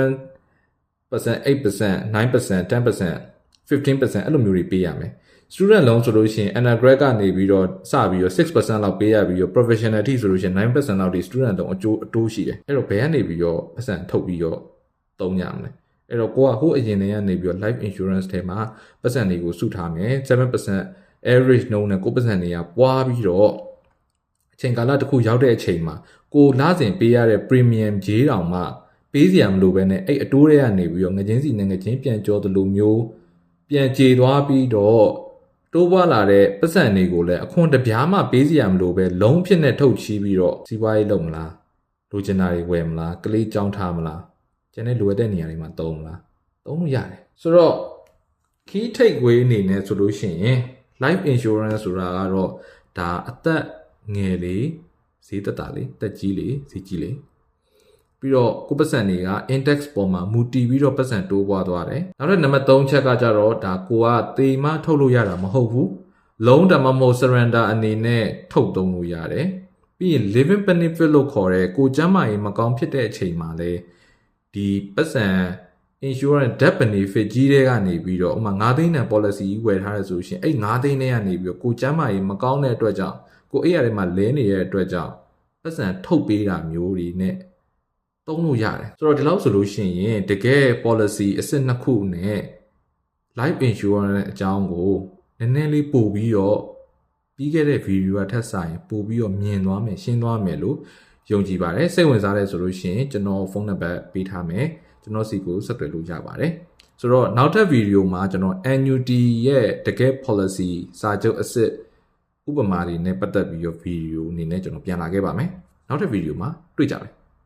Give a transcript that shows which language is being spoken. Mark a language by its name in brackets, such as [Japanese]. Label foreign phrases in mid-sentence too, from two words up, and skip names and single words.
[Burmese] 7%, 8%, 9%, 10%, 15% အဲ့လိုမျိုးတွေပေးရမယ် [English] student loan [Burmese] ဆိုလို့ရှိရင် undergrad ကနေပြီးတော့စပြီးတော့ 6% လောက်ပေးရပြီးတော့ professional ထိဆိုလို့ရှိရင် 9% လောက်ဒီ [English] student loan [Burmese] အတိုးရှိတယ်အဲ့တော့ဘယ်ကနေပြီးတော့ပတ်စံထုတ်ပြီးတော့သုံးရမလဲအဲ့တော့ကိုကဟိုအရင်တည်းကနေပြီးတော့ [English] life insurance [Burmese] ထဲမှာပတ်စံတွေကိုစုထားမယ် 7% average နှုန်းနဲ့ 9% တွေကပွားပြီးတော့အချိန်ကာလတစ်ခုရောက်တဲ့အချိန်မှာကိုလစဉ်ပေးရတဲ့ premium ကြေးတောင်မှပေးစရာမလိုပဲနဲ့အဲ့အတိုးတွေကနေပြီး တော့ငချင်းစီနဲ့ငချင်းပြန်ကြောသလိုမျိုးပြန်ကြေသွားပြီးတော့တိုးပွားလာတဲ့ပတ်စံတွေကိုလည်းအခွန်တပြားမှပေးစရာမလိုပဲလုံးဖြစ်နဲ့ထုတ်ချီးပြီးတော့စီးပွားရေးလုပ်မလားလိုချင်တာတွေဝယ်မလားကလေးကြောင်းထားမလားကျန်တဲ့လိုအပ်တဲ့နေရာတွေမှာသုံးမလားသုံးလို့ရတယ်ဆိုတော့ [English] key takeaway [Burmese] အနေနဲ့ဆိုလို့ရှိရင် [English] life insurance [Burmese] ဆိုတာကတော့ဒါအသက်ငယ်လေဈေးသက်တာလေတက်ကြီးလေဈေးကြီးလေပြီးတော့ကိုပတ်စံတွေက index ပေါ်မှာမူတည်ပြီးတော့ပတ်စံတိုးပွားသွားတယ်နောက်ထပ်နံပါတ်3ချက်ကကြတော့ဒါကိုကသေမထုတ်လို့ရတာမဟုတ်ဘူးလုံးတမ မဟုတ် surrender အနေနဲ့ထုတ်သုံးလို့ရတယ်ပြီးရင် [English] living benefit [Burmese] လို့ခေါ်တဲ့ကိုကျန်းမာရေးမကောင်းဖြစ်တဲ့အချိန်မှာလေဒီပတ်စံ [English] insurance death benefit [Burmese] ကြီးတွေကနေပြီးတော့ဥပမာ9သိန်းတန် policy ဝယ်ထားရဆိုရှင်အဲ့9သိန်းနဲ့ကနေပြီးတော့ကိုကျန်းမာရေးမကောင်းတဲ့အတွက်ကြောင့်ကိုအဲ့ရထဲမှာလဲနေတဲ့အတွက်ကြောင့်ပတ်စံထုတ် ပေးတာမျိုးတွေနဲ့သုံးလို့ရတယ်ဆိုတော့ဒီလောက်ဆိုလို့ရှိရင်တကယ် policy အစစ်နှစ်ခုနဲ့ [English] life insurance [Burmese] အကြောင်းကိုနည်းနည်းလေးပို့ပြီးတော့ပြီးခဲ့တဲ့ video ကထပ်ဆိုင်ပို့ပြီးတော့မြင်သွားမယ်ရှင်းသွားမယ်လို့ယုံကြည်ပါတယ်စိတ်ဝင်စားတယ်ဆိုလို့ရှိရင်ကျွန်တော်ဖုန်းနံပါတ်ပေးထားမယ်ကျွန်တော်စီကိုဆက်သွယ်လို့ရပါတယ်ဆိုတော့နောက်ထပ် video မှာကျွန်တော် annuity ရဲ့တကယ် policy စာချုပ်အစစ်ဥပမာတွေနဲ့ပတ်သက်ပြီးတော့ video အနေနဲ့ကျွန်တော်ပြန်လာခဲ့ပါမယ်နောက်ထပ် video မှာတွေ့ကြမယ်